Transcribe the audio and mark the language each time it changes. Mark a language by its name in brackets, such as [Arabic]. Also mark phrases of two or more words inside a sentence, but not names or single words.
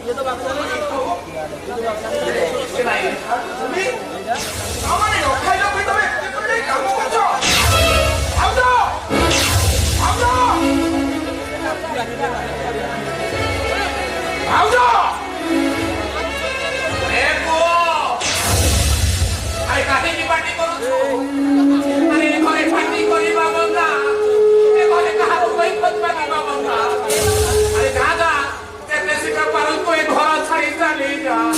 [Odia] କିଛି ନାହିଁ। [Bangla] তুমি আমারে রক্ষাইলো কই তবে এই কাম করছ [English] out out out [Odia] ଏ ପୁଅ ଆରେ କାହିଁକି ପାଟି କରୁଛୁ? ଆରେ ଏ ଘରେ ପାଟି କରିବା ବନ୍ଦା, ଏ ଘରେ କାହାକୁ କୈଫତ ମାଗିବା ବନ୍ଦା। ଆରେ ଯା ଯା, ଯେତେ ଶୀଘ୍ର ପାରନ୍ତୁ ଏ ଘର ଛାଡ଼ି ଚାଲି ଯା।